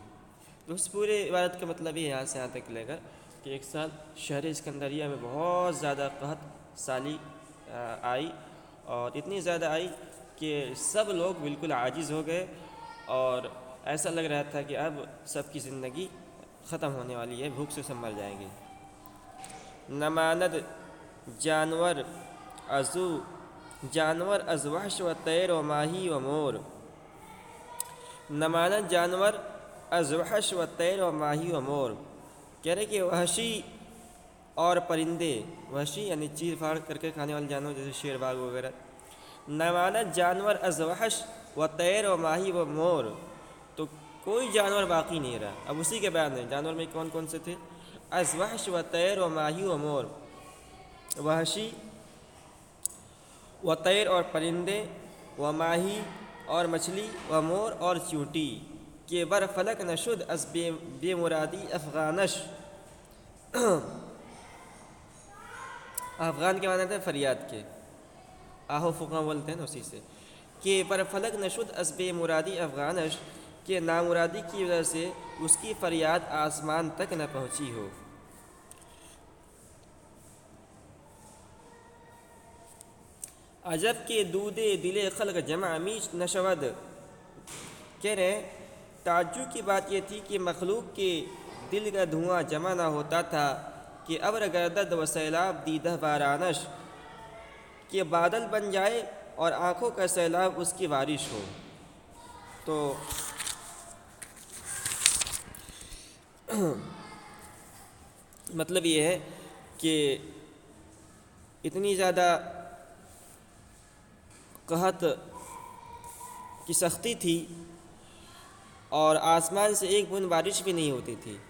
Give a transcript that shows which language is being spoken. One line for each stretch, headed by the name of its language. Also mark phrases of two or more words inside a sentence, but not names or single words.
Urdu: تو اس پورے عبارت کا مطلب یہ یہاں سے یہاں تک لے کر کہ ایک سال شہر اسکندریہ میں بہت زیادہ قحط سالی آئی، اور اتنی زیادہ آئی کہ سب لوگ بالکل عاجز ہو گئے، اور ایسا لگ رہا تھا کہ اب سب کی زندگی ختم ہونے والی ہے، بھوک سے سب مر جائیں گے۔
Persian: نماند جانور از وحش و طیر و ماہی و مور، نماند جانور از وحش و طیر و ماہی و مور،
Urdu: کہہ رہے کہ وحشی اور پرندے، وحشی یعنی چیر پھاڑ کر کے کھانے والے جانور جیسے شیر باغ وغیرہ،
Persian: نماند جانور از وحش و طیر و ماہی و مور،
Urdu: تو کوئی جانور باقی نہیں رہا۔ اب اسی کے بیان ہے جانور میں کون کون سے تھے؟
Persian: از وحش و طیر و ماہی و مور، وحشی و طیر
Urdu: اور پرندے،
Persian: و ماہی
Urdu: اور مچھلی،
Persian: و مور
Urdu: اور چیونٹی،
Persian: کہ بر فلک نشد از بے مرادی افغانش،
Urdu: افغان کے معنی تھے فریاد کے، آہو فقہ بولتے ہیں نا اسی سے،
Persian: کہ پر فلک نشد از بے مرادی افغانش،
Urdu: کہ نامرادی کی وجہ سے اس کی فریاد آسمان تک نہ پہنچی ہو۔
Persian: عجب کہ دودے دل خلق جمع میچ نشود،
Urdu: کہہ رہے ہیں تعجب کی بات یہ تھی کہ مخلوق کے دل کا دھواں جمع نہ ہوتا تھا،
Persian: کہ ابر گردد و سیلاب دیدہ بارانش،
Urdu: کہ بادل بن جائے اور آنکھوں کا سیلاب اس کی بارش ہو۔ تو مطلب یہ ہے کہ اتنی زیادہ قحط کی سختی تھی اور آسمان سے ایک بوند بارش بھی نہیں ہوتی تھی،